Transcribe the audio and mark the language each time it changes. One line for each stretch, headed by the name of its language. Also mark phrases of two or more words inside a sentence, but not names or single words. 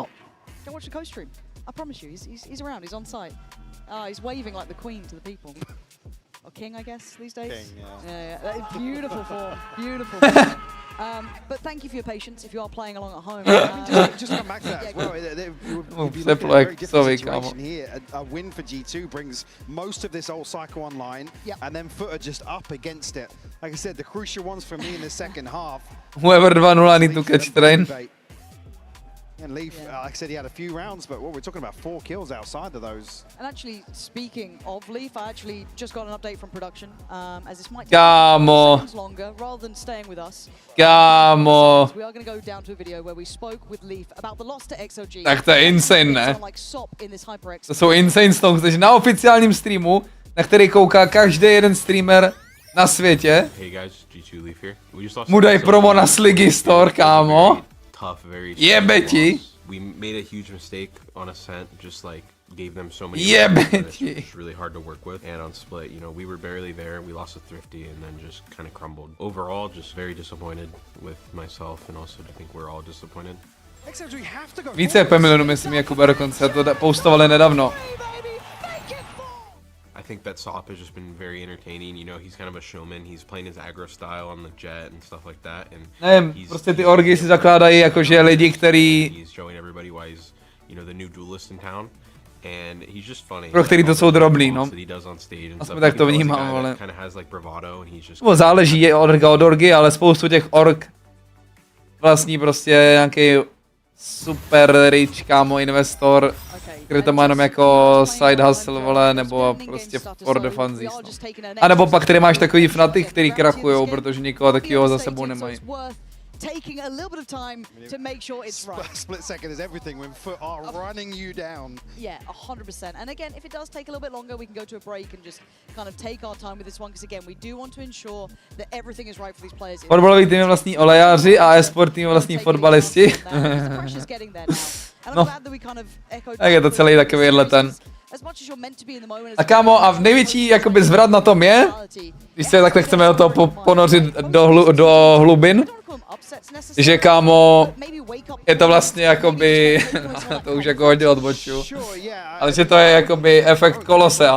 English: Go watch the coast stream. I promise you, he's around, he's on site. He's waving like the queen to the people. Or king, I guess, these days. King, yeah. Yeah. That is beautiful form, beautiful form. But thank you for your patience if you are playing along at home. Just come back to that as well. It would be
Czech: Přeplo
English: a very
Czech: jak
English: different
Czech: psovi, kámo.
English: situation here. A win for G2 brings most of this old cycle online, and then FUT are just up against it. Like I said, the crucial ones for me in the second half. Whoever 2-0 need to catch train. And Leaf, like I said, he had a few rounds, but what we're talking about, 4 kills outside of those. And actually, speaking of Leaf, I actually just got an update from production, as this might
Czech: Kámo.
English: take longer, rather than staying with us.
Czech: Kámo.
English: We are going to go down to a video where we spoke with Leaf about the loss to XOG.
Czech: Tak to je insane, ne?
English: Like SOP in this HyperX.
Czech: To jsou
English: insane songs,
Czech: takže na oficiálním streamu, na který kouká každý jeden streamer na světě,
English: Hey guys, G2 Leaf here. We just lost
Czech: mu daj promo na Sliggy Store, kámo.
English: Tough, very
Czech: Jebe ti.
English: We made a huge mistake on Ascent, just like gave them so many
Czech: Jebe
English: it's
Czech: ti.
English: just really hard to work with. And on Split, you know, we were barely there. We lost to Thrifty and then just kind of crumbled. Overall, just very disappointed with myself, and also I think we're all disappointed.
Czech: Více jak 5 milionů, myslím, Jakube, dokonce to postovali nedávno.
English: I think that s0pp has just been very entertaining. You know, he's kind of a showman. He's playing his aggro style on the Jet and stuff like that. And
Czech: Nevím, prostě ty orgy si zakládají jakože lidi, který...
English: He's showing everybody why he's, you know, the new duelist in town. And he's just funny.
Czech: Pro který to jsou drobný, no. Aspoň tak to vnímám, ale... Záleží, je orga od orgy, ale spoustu těch org vlastní prostě nějaký
English: super rich,
Czech: kámo, investor, který to má jenom jako
English: side hustle,
Czech: vole, nebo prostě
English: for the funsies,
Czech: no. A nebo pak tady máš takový fnaty, který krachujou, protože nikoho takového za sebou nemají.
English: Taking a little bit of time to make sure it's right. Split second is everything when FUT are running you down. Yeah, 100%. And again, if it does take a little bit longer, we can go to a break and just kind of take our time with this one, because again, we do want to ensure that everything is right for these players.
Czech: Fotbalový tým je vlastní olejáři a e-sport tým je vlastní fotbalisti. No, tak je to celý takovýhle ten. A kámo, a největší jakoby zvrat na tom je, když se takhle chceme do toho ponořit do hlubin, že kámo, je to vlastně jakoby, to už jako hodně odboču, ale že to je jakoby efekt Kolosea.